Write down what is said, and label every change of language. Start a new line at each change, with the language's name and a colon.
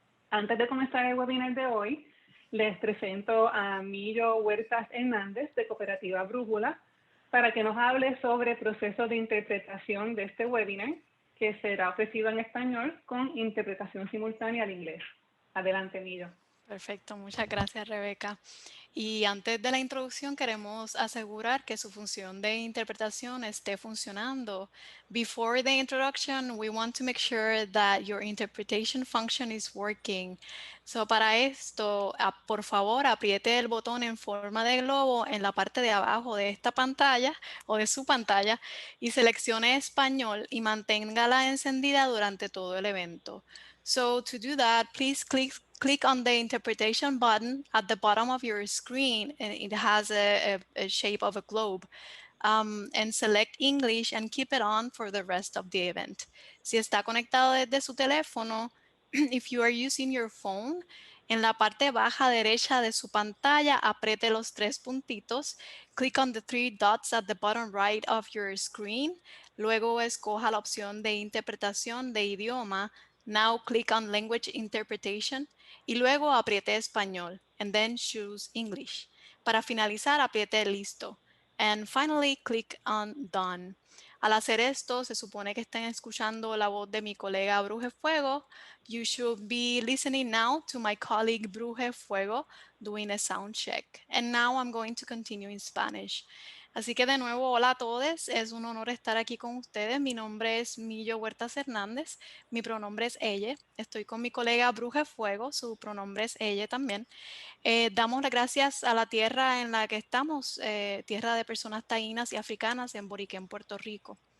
Spanish: Antes de comenzar el webinar de hoy, les presento a Millo Huertas Hernández de Cooperativa Brújula para que nos hable sobre el proceso de interpretación de este webinar, que será ofrecido en español con interpretación simultánea al inglés. Adelante, Millo. Perfecto, muchas gracias, Rebeca. Y antes de la introducción queremos asegurar que su función de interpretación esté funcionando.
English: Before the introduction, we want to make sure that your interpretation function is working.
Spanish: So, para esto, por favor, apriete el botón en forma de globo en la parte de abajo de esta pantalla o de su pantalla y seleccione español y manténgala encendida durante todo el evento.
English: So to do that, please click on the interpretation button at the bottom of your screen, and it has a shape of a globe. And select English and keep it on for the rest of the event.
Spanish: Si está conectado desde su teléfono,
English: if you are using your phone,
Spanish: en la parte baja derecha de su pantalla, apriete los tres puntitos,
English: click on the three dots at the bottom right of your screen,
Spanish: luego escoja la opción de interpretación de idioma.
English: Now click on Language Interpretation
Spanish: y luego apriete Español
English: and then choose English.
Spanish: Para finalizar, apriete Listo.
English: And finally, click on Done.
Spanish: Al hacer esto, se supone que estén escuchando la voz de mi colega Bruje Fuego.
English: You should be listening now to my colleague Bruje Fuego doing a sound check. And now I'm going to continue in Spanish.
Spanish: Así que de nuevo, hola a todos. Es un honor estar aquí con ustedes. Mi nombre es Millo Huertas Hernández. Mi pronombre es ella. Estoy con mi colega Bruje Fuego. Su pronombre es ella también. Damos las gracias a la tierra en la que estamos, tierra de personas taínas y africanas en Boriquén, Puerto Rico.